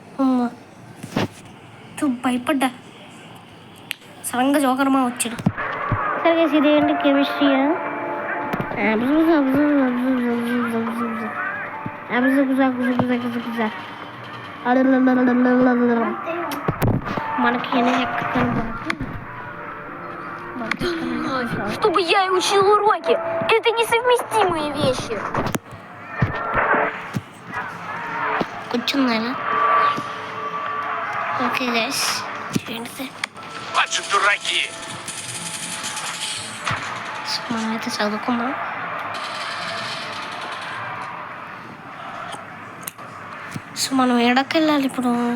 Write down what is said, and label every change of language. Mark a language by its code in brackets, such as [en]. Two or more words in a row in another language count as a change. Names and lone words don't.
[te] భయపడ్డా సడన్గా జోకర్మా వచ్చాడు. సరే ఇదేంటి కెమిస్ట్రీ? మనకి [ru] Чтобы я и учил уроки. Это несовместимые вещи. [te] కూర్చుందా? [en] okay guys, [te] ఏంటిది? మనమైతే చదువుకున్నాం. సో మనం ఎక్కడికి వెళ్ళాలి ఇప్పుడు?